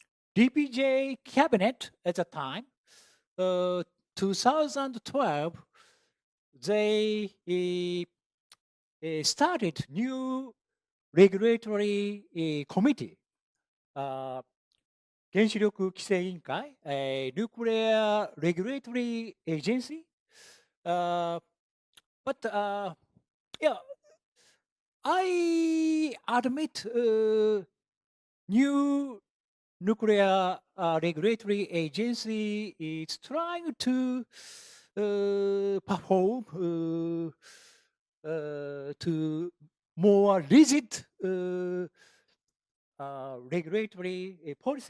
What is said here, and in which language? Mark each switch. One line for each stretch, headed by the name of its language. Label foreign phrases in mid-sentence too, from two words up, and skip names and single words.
English: DPJ cabinet at the time, 2012, they started new regulatory committee,
Japanese: 原子力規制委員会,
English: nuclear regulatory agency. But yeah, I admit new nuclear regulatory agency is trying to perform to more rigid regulatory policy.